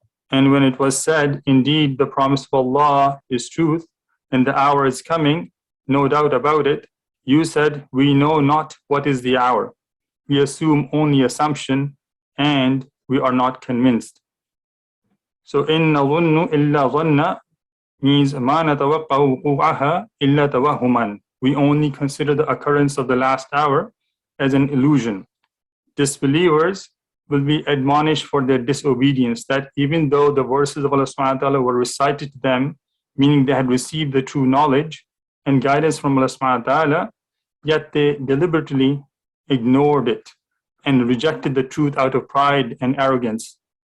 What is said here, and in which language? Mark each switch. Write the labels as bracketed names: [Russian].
[English] And when it was said, indeed the promise of Allah is truth, and the hour is coming, no doubt about it, you said, we know not what is the hour. We assume only assumption, and we are not convinced. [Arabic] So in نَظُنُّ إِلَّا ظَنَّ means مَا نَتَوَقَّعُ وُقُوعَهَا إِلَّا تَوَهُّمًا. [English] We only consider the occurrence of the last hour as an illusion. Disbelievers will be admonished for their disobedience, that even though the verses of Allah Subhanahu wa Ta'ala were recited to them, meaning they had received the true knowledge and guidance from Allah Subhanahu wa Ta'ala, yet they deliberately ignored it and rejected the truth out of pride and arrogance.